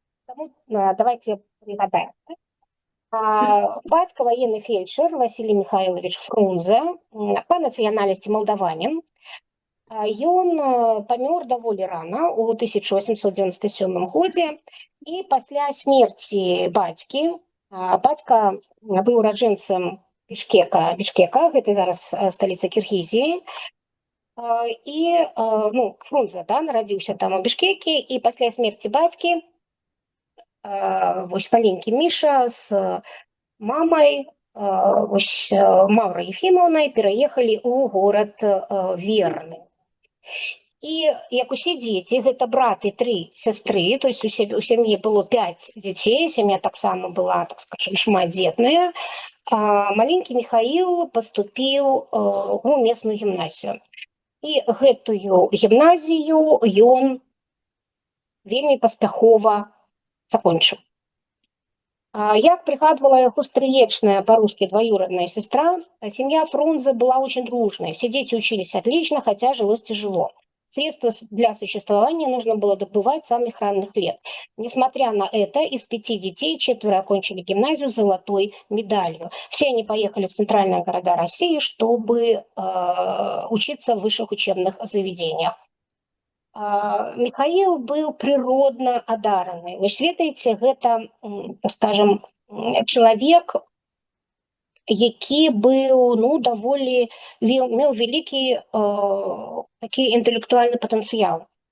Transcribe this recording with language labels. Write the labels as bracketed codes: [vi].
[ru] Таму давайте пригадаем. Бацька военный фельдшер Василий Михайлович Фрунзе, по национальности молдаванин. [be] Ён памёр даволі рана, у 1897 годзе, і пасля смерці бацькі, бацька быў ураджэнцам Бішкека, гэта зараз сталіца Кіргізіі, і, ну, Фрунзе, да, нарадзіўся там у Бішкеке, і пасля смерці бацькі вось маленькі Міша з мамай, вось Маўрай Ефімаўнай пераехалі ў горад Верны. І як усе дзеці, гэта брат і 3 сястры, то есть у сям'і было 5 дзяцей, сям'я таксама была, так скажем, шматдзетная. Маленькі Міхаіл паступіў у местную гімназію. І гэтую гімназію ён вельмі паспяхова закончыў. Як пригадывала яго стрыечная [ru] по-русски двоюродная сестра, семья Фрунзе была очень дружной. Все дети учились отлично, хотя жилось тяжело. Средства для существования нужно было добывать с самых ранних лет. Несмотря на это, из 5 детей 4 окончили гимназию с золотой медалью. Все они поехали в центральные города России, чтобы учиться в высших учебных заведениях. [be] Михаил быў прыродна адараны. Вось ведаеце, гэта, скажем, чалавек, які быў, ну, даволі меў вялікі такі інтэлектуальны патэнцыял.